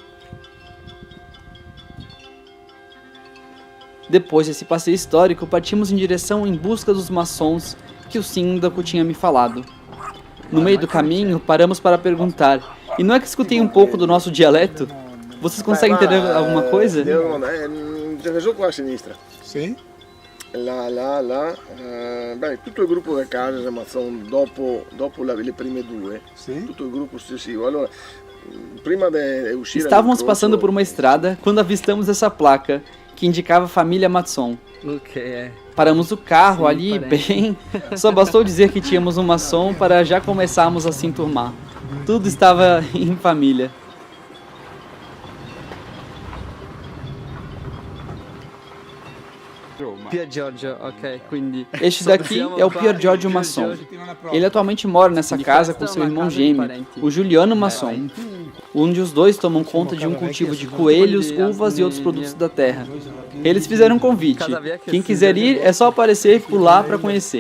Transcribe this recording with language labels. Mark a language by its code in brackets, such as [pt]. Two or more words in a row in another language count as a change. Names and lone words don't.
[pt] Depois desse passeio histórico, partimos em direção em busca dos maçons que o síndico tinha me falado. No meio do caminho, paramos para perguntar. E não é que escutei um pouco do nosso dialeto? Vocês conseguem entender alguma coisa? [it] Vejo qua a sinistra. Sì? Là. Beh, tutto il gruppo da casa, ma sono dopo le prime due. Sì? Tutto il gruppo successivo. Allora, prima di uscire [pt] Estávamos passando por uma estrada quando avistamos essa placa que indicava a família Masson. Paramos o carro ali, bem... Só bastou dizer que tínhamos um maçom para já começarmos a se enturmar. Tudo estava em família. [it] Pier Giorgio, ok, quindi... [pt] Este daqui é o Pier Giorgio Masson. Ele atualmente mora nessa casa com seu irmão gêmeo, o Giuliano Masson, onde os dois tomam conta de um cultivo de coelhos, uvas e outros produtos da terra. Eles fizeram um convite. Quem quiser ir, é só aparecer por lá para conhecer.